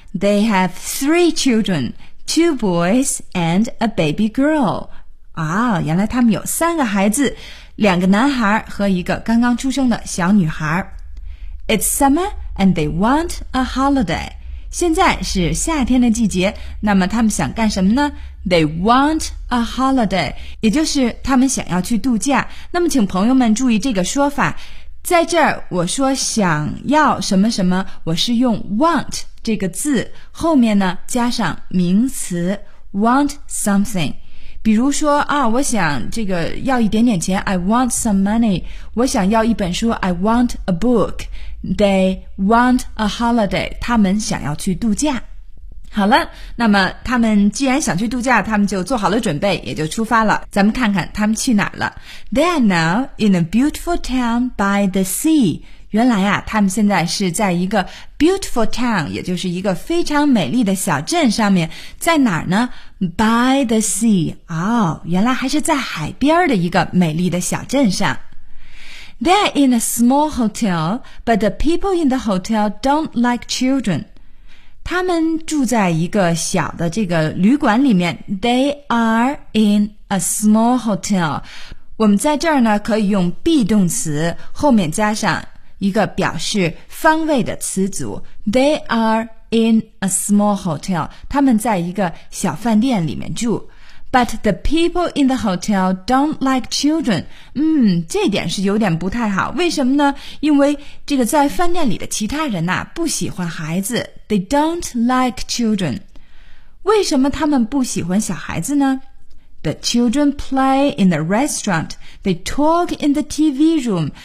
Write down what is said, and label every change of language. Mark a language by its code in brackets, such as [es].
[en] They have three children, two boys and a baby girl. [zh] 啊，原来他们有三个孩子，两个男孩和一个刚刚出生的小女孩。 [en] It's summer and they want a holiday. [zh] 现在是夏天的季节，那么他们想干什么呢？ [en] They want a holiday, [zh] 也就是他们想要去度假。那么请朋友们注意这个说法，在这儿我说想要什么什么，我是用 want 这个字后面呢加上名词 [en] want something。 [zh] 比如说啊，我想这个要一点点钱， [en] I want some money。 [zh] 我想要一本书， [en] I want a book。 They want a holiday, [zh] 他们想要去度假。好了，那么他们既然想去度假，他们就做好了准备，也就出发了。咱们看看他们去哪了。 [en] They are now in a beautiful town by the sea. [zh] 原来啊，他们现在是在一个 [en] beautiful town, [zh] 也就是一个非常美丽的小镇上面。在哪儿呢？ [en] By the sea. [zh] 哦，原来还是在海边的一个美丽的小镇上。 [en] They are in a small hotel, but the people in the hotel don't like children. [zh] 他们住在一个小的这个旅馆里面。 [en] They are in a small hotel. [zh] 我们在这儿呢可以用 be 动词后面加上一个表示方位的词组。 [en] They are in a small hotel. [zh] 他们在一个小饭店里面住。 [en] But the people in the hotel don't like children. [zh] 这点是有点不太好。为什么呢？因为这个在饭店里的其他人呐，不喜欢孩子。 [en] They don't like children. [zh] 为什么他们不喜欢小孩子呢？ [en] The children play in the restaurant. They talk in the TV room.